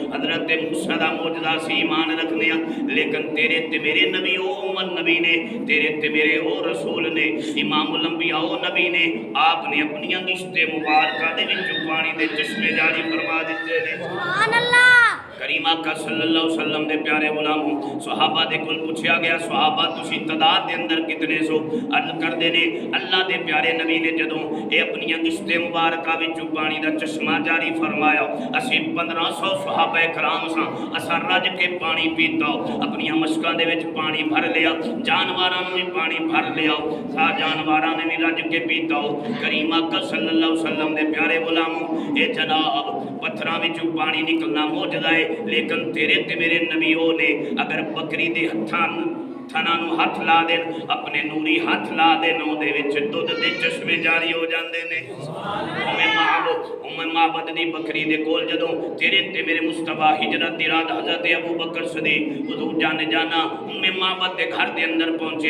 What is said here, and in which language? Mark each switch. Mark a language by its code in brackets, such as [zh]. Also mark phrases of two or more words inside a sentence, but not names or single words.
[pa] حضرت موسیٰ دا معجزہ سی ایمان رکھنے لیکن تیرے تے میرے او عمر نبی نے، تیرے تے میرے او رسول نے, [ar] إمام الأنبياء [pa] او نبی نے، آپ نے اپنی انگشتِ مبارکہ دے وچ پانی دے چشمے جاری فرما دتے نے. [ar] سبحان الله. [pa] کریم آقا [ar] صلى الله عليه وسلم [pa] دے پیارے غلامو صحابہ دے کول پچھیا گیا صحابہ تسی تعداد دے اندر کنے سو? عرض کردے نے اللہ دے پیارے نبی نے جدوں اے اپنی انگشتِ مبارکہ وچوں پانی دا چشمہ جاری فرمایا اسی 1500 صحابہ کرام ساں. اساں رج کے پانی پیتا اپنی مشکاں دے وچ پانی بھر لیا، جانوراں نوں وی پانی بھر لیا، سا جانوراں نے وی رج کے پیتا. کریم آقا [ar] صلى الله عليه وسلم [pa] دے پیارے غلامو اے جناب پتھراں وچوں پانی نکلنا معجزہ اے. لیکن تیرے تے میرے نبی او نے اگر بکری دے ہتھاں تھناں نوں ہتھ لا دین اپنے نوری ہتھ لا دین اوہدے وچ دُدھ دے چشمے جاری ہو جاندے نے. ام معبد دی بکری دے کول جدوں تیرے تے میرے مصطفیٰ ہجرت دی رات حضرت ابو بکر صدیق حضور جانِ جاناں ام معبد دے گھر دے اندر پہنچے.